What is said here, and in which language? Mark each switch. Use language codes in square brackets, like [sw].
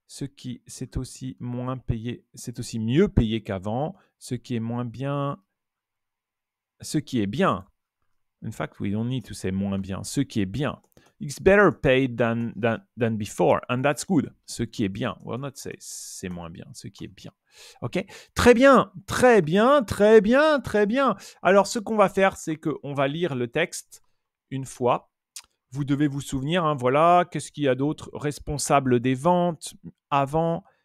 [fr] c'est aussi moins payé, c'est aussi mieux payé qu'avant. Ce qui est moins bien, ce qui est bien. [en] In fact, we don't need to say [fr] moins bien. Ce qui est bien. [en] It's better paid than before, and that's good. [fr] Ce qui est bien. [en] We'll not say [fr] c'est moins bien. Ce qui est bien. OK? Très bien, très bien, très bien, très bien. Alors, ce qu'on va faire, c'est qu'on va lire le texte une fois. Vous devez vous souvenir, hein, voilà, qu'est-ce qu'il y a d'autre? Responsable des ventes, avant.